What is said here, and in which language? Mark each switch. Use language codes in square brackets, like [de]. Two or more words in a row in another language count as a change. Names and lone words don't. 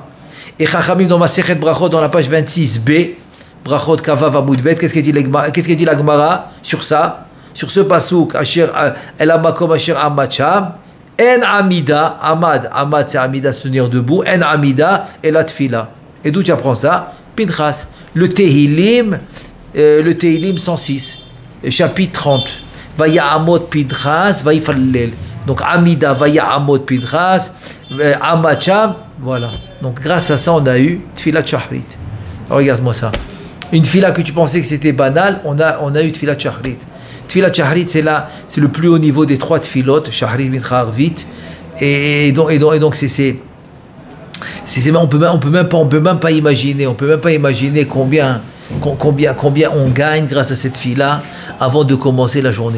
[fr] Et Chachamim dans Masechet Brachot dans la page 26b, [he] ברכות כ״ו עמוד ב, [fr] qu'est-ce qu'il dit la Gemara sur ça, sur ce pasouk [he] אשר אל המקום אשר עמד שם אין עמידה, [fr] Amad c'est Amida se tenir debout, [he] אין עמידה [fr] et la Tfila. Et d'où tu apprends ça? Pinchas, le Tehilim 106, chapitre 30. [he] ויעמד פינחס ויפלל. Donc Amida, ויעמד פינחס עמד שם, [fr] voilà. Donc grâce à ça, on a eu [he] תפילת שחרית. [fr] Regarde-moi ça. Une fila que tu pensais que c'était banal, on a eu [he] תפילת שחרית. תפילת שחרית, [fr] c'est le plus haut niveau des 3 tfilot, Shahrit, Mincha, Arvit. Et donc on peut même pas imaginer combien on gagne grâce à cette fila avant de commencer la journée.